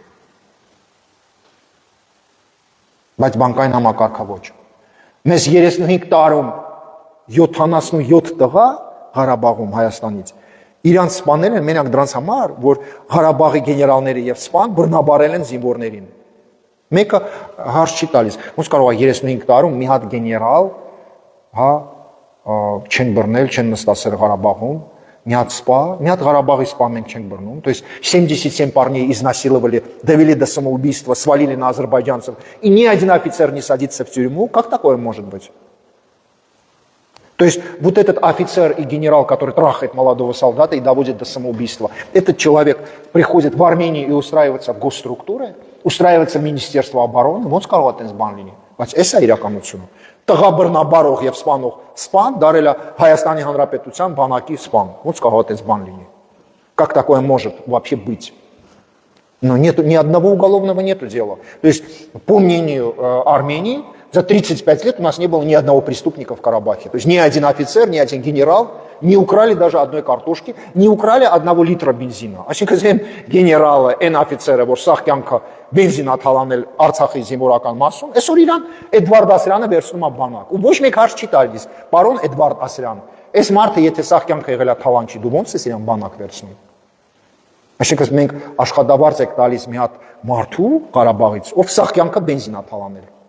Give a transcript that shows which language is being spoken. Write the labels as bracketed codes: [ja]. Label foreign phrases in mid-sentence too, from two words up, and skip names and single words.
[hy] Բայց բանկային համակարգը ոչ։ Մեզ 35 տարում 77 տղա Ղարաբաղում Հայաստանից իրանց սպանել են մենակ դրանց համար, որ Ղարաբաղի գեներալները եւ սպան բռնաբարել են զինվորներին։ Մեկը հարց չի տալիս։ Ոնց կարող է 35 տարում մի հատ գեներալ, հա, չեն բռնել, չեն նստացել Ղարաբաղում, մի հատ սպա, մի հատ Ղարաբաղի սպա մենք չենք բռնում, [ru] то есть 77 парней изнасиловали, довели до самоубийства, свалили на азербайджанцев, и ни один офицер не садится в тюрьму. Как такое может быть? То есть вот этот офицер и генерал, который трахает молодого солдата и доводит до самоубийства, этот человек приходит в Армению и устраивается в госструктуры, устраивается в Министерство обороны, [hy] ոնց կարող է այդպես բան լինի, բայց էս է իրականությունը։ Տղա բռնաբարող եւ սպանող սպան դարել է Հայաստանի Հանրապետության բանակի սպան, ոնց կարող է այդպես բան լինի։ [ru] Как такое может вообще быть? Но нету ни одного уголовного нету дела. То есть, по мнению Армении, за 35 лет у нас не было ни одного преступника в Карабахе. То есть ни один офицер, ни один генерал не украли даже одной картошки, не украли 1 литра бензина. [hy] Այսինքն գեներալը, այն офицերը, որ սաղ կյանքը բենզին է թալանել Արցախի զինվորական մասում, այսօր իրան Էդվարդ Ասրյանը վերցնում է բանակ։ Ու ոչ մեկ հարց չի տալիս, պարոն Էդվարդ Ասրյան, այս մարդը եթե սաղ կյանքը եղել է թալանչի, դու ոնց ես իրան բանակ վերցնում։ Այսինքն մենք աշխատավարձ եք տալիս մի հատ մարդու Ղարաբաղից, ով սաղ կյանքը բենզին է թալանել։